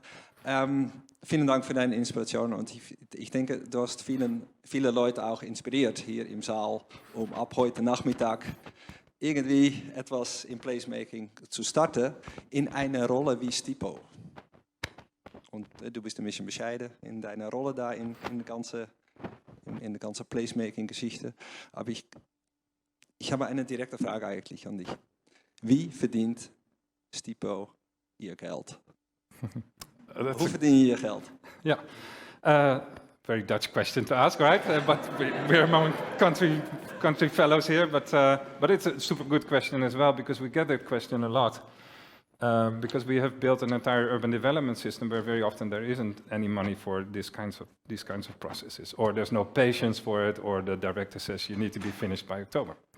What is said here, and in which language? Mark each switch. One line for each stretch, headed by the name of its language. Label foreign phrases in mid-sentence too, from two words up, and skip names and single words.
German: Vielen Dank für deine Inspiration und ich denke, du hast viele Leute auch inspiriert hier im Saal, um ab heute Nachmittag irgendwie etwas im Placemaking zu starten in einer Rolle wie STIPO. Und du bist ein bisschen bescheiden in deiner Rolle da in der ganzen Placemaking-Geschichte. Aber ich habe eine direkte Frage eigentlich an dich. Wie verdient STIPO ihr Geld?
Dutch: Hoe verdien je je geld?
English: Yeah, very Dutch question to ask, right? But we're among country fellows here, but it's a super good question as well, because we get that question a lot. Because we have built an entire urban development system where very often there isn't any money for these kinds of processes, or there's no patience for it, or the director says you need to be finished by October.